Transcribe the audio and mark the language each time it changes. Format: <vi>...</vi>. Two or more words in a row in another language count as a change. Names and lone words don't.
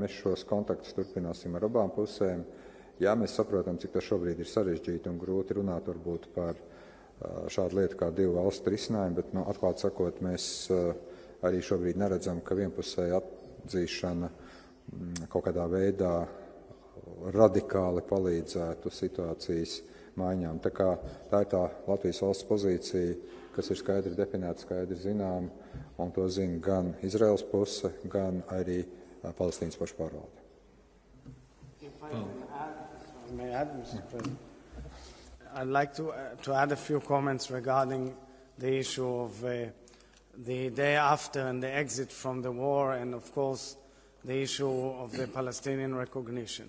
<lv>Mēs šos kontaktus turpināsim ar abām pusēm. Jā, mēs saprotam, cik tas šobrīd ir sarežģīti un grūti runāt varbūt par šādu lietu kā divu valstu risinājumu, bet, atklāti sakot, mēs arī šobrīd neredzam, ka vienpusēja atzīšana kaut kādā veidā radikāli palīdzētu situācijas maiņām. Tā ir tā Latvijas valsts pozīcija, kas ir skaidri definēta, skaidri zinām, un to zina gan Izraels puse, gan arī Palestīnas pašpārvalde.</lv> <en>May I add, Mr. President? I'd like to add a few comments regarding the issue of the day after and the exit from the war, and of course the issue of the Palestinian recognition.</en>